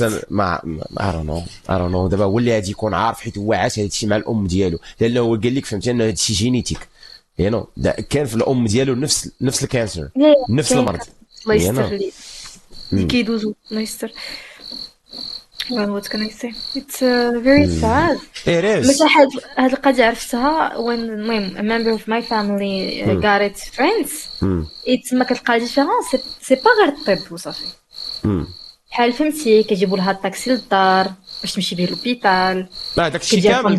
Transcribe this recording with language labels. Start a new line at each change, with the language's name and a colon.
Arabic: ما
English: I don't know
Arabic: دابا هو اللي غادي يكون عارف حيت هو عاش هذا الشيء مع الام ديالو لانه هو قال لك فهمتي انه هذا الشيء جينيتيك كان في الام ديالو نفس الكانسر نفس المرض. الله يستر لي كيدوزو الله يستر.
English: what can I say it's very sad.
Arabic: مثلا هاد القضية عرفتها
English: when
Arabic: المهم
English: a member of my family got it friends
Arabic: ما كتلقى
French: ديفيرونس سي با
Arabic: غير الطب وصافي بحال فهمتي كيجيبوا لها الطاكسي للدار باش تمشي به لوبيتال داكشي كامل